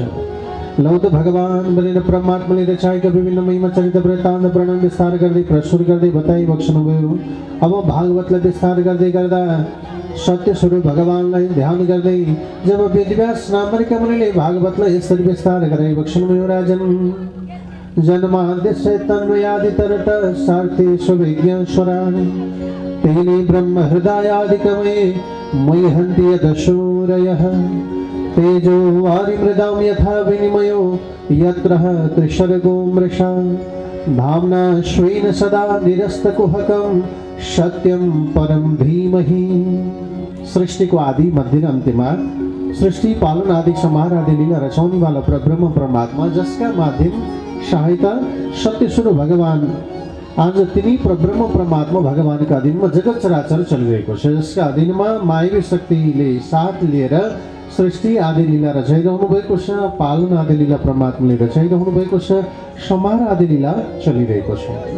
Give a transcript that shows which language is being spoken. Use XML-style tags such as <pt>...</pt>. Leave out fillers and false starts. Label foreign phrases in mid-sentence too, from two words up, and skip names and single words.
<ne>लौत भगवान बनेर परमात्माले रचाएका विभिन्न महिमा चरित वृत्तान्त वर्णन विस्तार गर्दै प्रस्तुत गर्दै बताइ बक्सनुभयो। अब भागवतलाई विस्तार गर्दै गर्दा सत्य स्वरूप भगवानलाई ध्यान गर्दै जब वेदव्यास नामक मुनिले भागवतलाई यसरी विस्तार गराइ बक्सनुभयो।</ne> <sa>राजन जन्माद्यस्य तन्मयादितरत सार्थे स्वविज्ञ स्वरान् तेने ब्रह्म हृदयादिकमे मयि हन्ति यदशूरयः तेजो वारिमृदां यथा विनिमयो यत्र त्रिशर्गो मृषा धाम्ना श्वेन सदा निरस्तकुहकं सत्यं परं धीमहि।</sa> <ne>सृष्टिको आदि मध्य र अन्त्यमा सृष्टि पालन आदि संहार आदि लीला रचाउने वाला परब्रह्म परमात्मा, जसका माध्यम सहायता सत्य स्वरूप भगवान, आज तिनी परब्रह्म परमात्मा भगवानका अधीनमा जगत चराचर चलिरहेको छ। जसका अधीनमा मायावी शक्तिले साथ लिएर सृष्टि आदि लीला रचाइरहनु भएको छ, पालन आदि लीला परमात्माले रचाइरहनु भएको छ, संहार आदि लीला चलिरहेको छ।</ne>